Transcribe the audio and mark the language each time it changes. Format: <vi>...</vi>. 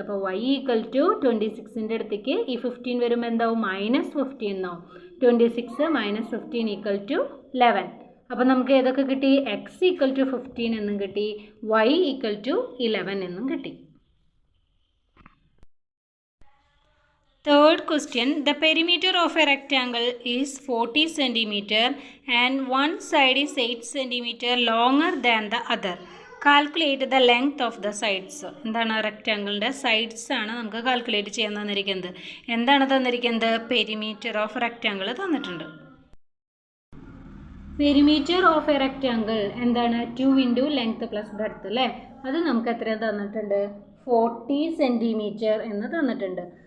<ml>അപ്പോൾ Y equal to 26ൻ്റെ അടുത്തേക്ക് ഈ 15 വരുമ്പോൾ എന്താവും, -15 എന്നാവും. 26 - 15 ഈക്വൽ ടു 11. അപ്പോൾ നമുക്ക് ഏതൊക്കെ കിട്ടി, എക്സ് ഈക്വൽ ടു 15 എന്നും കിട്ടി, വൈ ഈക്വൽ ടു 11 എന്നും കിട്ടി.</ml> <en>Third question: the perimeter of a rectangle is 40 cm and one side is 8 cm longer than the other. Calculate the length of the sides. എന്താണ്?</en> <ml>റെക്റ്റാങ്കിളിൻ്റെ sides ആണ് നമുക്ക് calculate ചെയ്യാൻ തന്നിരിക്കുന്നത്. എന്താണ് തന്നിരിക്കുന്നത്? പെരിമീറ്റർ ഓഫ് റെക്റ്റാങ്കിൾ തന്നിട്ടുണ്ട്. പെരിമീറ്റർ ഓഫ് എ റെക്റ്റാങ്കിൾ എന്താണ്? 2 into length plus breadth അല്ലേ? അത് നമുക്ക് എത്ര തന്നിട്ടുണ്ട്? 40 സെൻറ്റിമീറ്റർ എന്ന് തന്നിട്ടുണ്ട്.</ml>